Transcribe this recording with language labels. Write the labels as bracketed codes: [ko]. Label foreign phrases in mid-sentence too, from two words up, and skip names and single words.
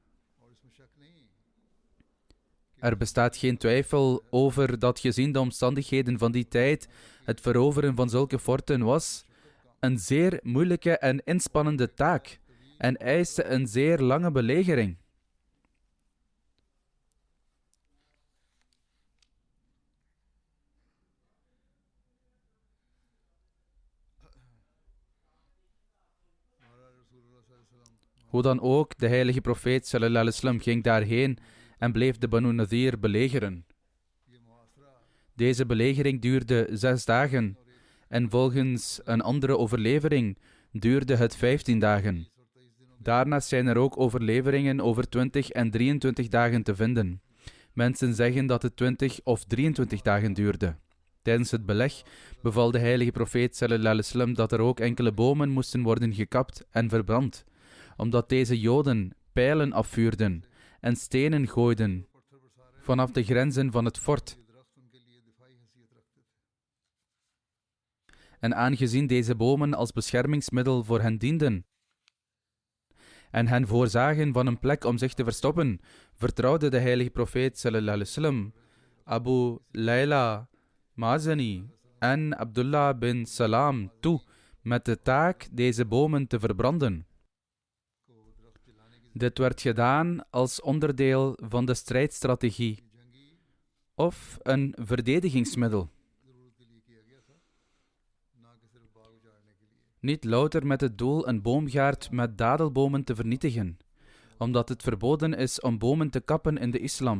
[nl] Er bestaat geen twijfel over dat gezien de omstandigheden van die tijd het veroveren van zulke forten was een zeer moeilijke en inspannende taak en eiste een zeer lange belegering. Hoe dan ook, de heilige profeet [ar] صلى الله عليه وسلم [nl] ging daarheen en bleef de Banu Nadir belegeren. Deze belegering duurde 6 dagen en volgens een andere overlevering duurde het 15 dagen. Daarnaast zijn er ook overleveringen over 20 en 23 dagen te vinden. Mensen zeggen dat het 20 of 23 dagen duurde. Tijdens het beleg beval de heilige profeet [ar] صلى الله عليه وسلم [nl] dat er ook enkele bomen moesten worden gekapt en verbrand, omdat deze Joden pijlen afvuurden en stenen gooiden vanaf de grenzen van het fort. En aangezien deze bomen als beschermingsmiddel voor hen dienden en hen voorzagen van een plek om zich te verstoppen, vertrouwde de heilige profeet [ar] صلى الله عليه وسلم [nl] Abu Layla Mazani en Abdullah bin Salam toe met de taak deze bomen te verbranden. Dit werd gedaan als onderdeel van de strijdstrategie of een verdedigingsmiddel. Niet louter met het doel een boomgaard met dadelbomen te vernietigen, omdat het verboden is om bomen te kappen in de islam.